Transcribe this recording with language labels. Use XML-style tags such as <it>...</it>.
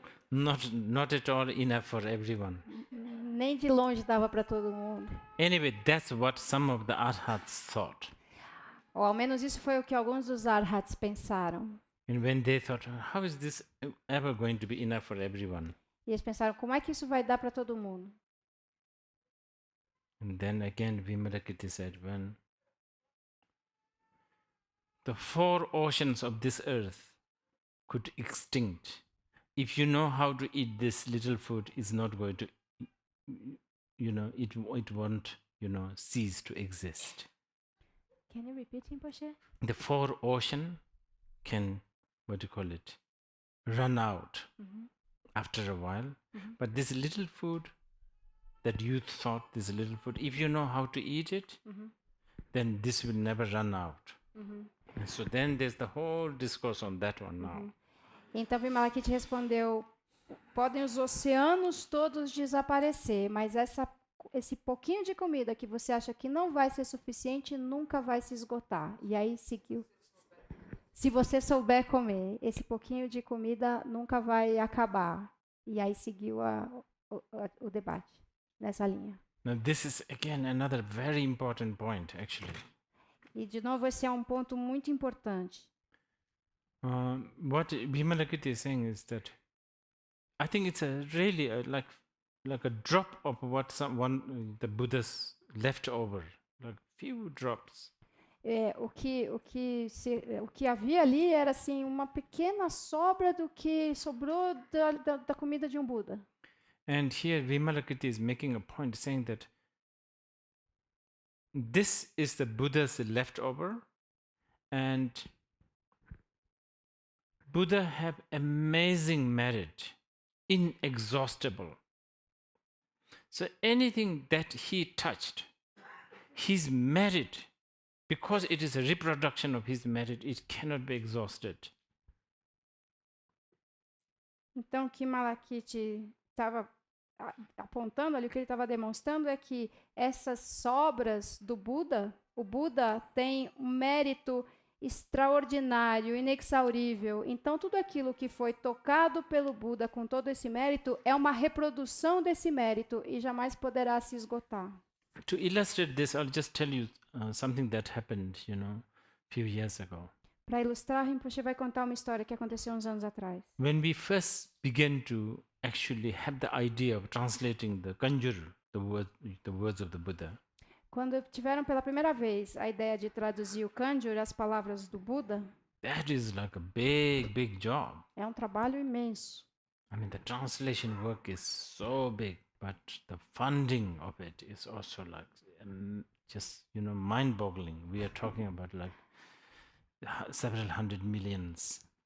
<en>Not at all enough for everyone.</en> <pt>Nem de longe dava para todo mundo.</pt> <en>Anyway, that's what some of the arhats thought.</en> <pt>Ou ao menos isso foi o que alguns dos arhats pensaram.</pt> <en>And when they thought, how is this ever going to be enough for everyone?</en> <pt>E eles pensaram, como é que isso vai dar para todo mundo?</pt> <en>And then again Vimalakirti said, when the 4 oceans of this earth could extinct, if you know how to eat this little food, is not going to, it won't, cease to exist. Can you repeat, Rinpoche? The 4 ocean can, run out after a while. But this little food that you thought, this little food, if you know how to eat it, then this will never run out. And so then there's the whole discourse on that one now.</en> <pt>Então Vimalakirti respondeu, podem os oceanos todos desaparecer, mas esse pouquinho de comida que você acha que não vai ser suficiente, nunca vai se esgotar. E aí seguiu. Se você souber comer, esse pouquinho de comida nunca vai acabar. E aí seguiu o debate nessa linha.</pt> <en>Now this is again another very important point, actually.</en> <pt>E de novo esse é um ponto muito importante.</pt> <en>What Vimalakirti is saying is that I think it's really like a drop of what the Buddhas left over, like few drops.</en> <pt>O que havia ali era assim uma pequena sobra do que sobrou da comida de um Buda.</pt> <en>And here Vimalakirti is making a point saying that this is the Buddha's leftover, and Buddha have amazing merit, inexhaustible. So anything that he touched, his merit, because it is a reproduction of his merit, it cannot be exhausted.</en> <pt>Então, o que Malakirti estava apontando ali, o que ele estava demonstrando é que essas sobras do Buda, o Buda tem um mérito extraordinário, inexaurível. Então, tudo aquilo que foi tocado pelo Buda com todo esse mérito é uma reprodução desse mérito e jamais poderá se esgotar.</pt> <en>To illustrate this, I'll just tell you something that happened, a few years ago.</en> <pt>Para ilustrar, Rinpoche vai contar uma história que aconteceu uns anos atrás.</pt> <en>When we first began to actually have the idea of translating the Kanjur, the words of the Buddha,</en> <pt>Quando tiveram pela primeira vez a ideia de traduzir o Kanjur, as palavras do Buda,</pt> <en>that is like a big, big job.</en> <pt>é um trabalho imenso.</pt> <en>I mean, the translation work is so big, but the funding of it is also like just mind-boggling. We are talking about like several hundred millions.</en>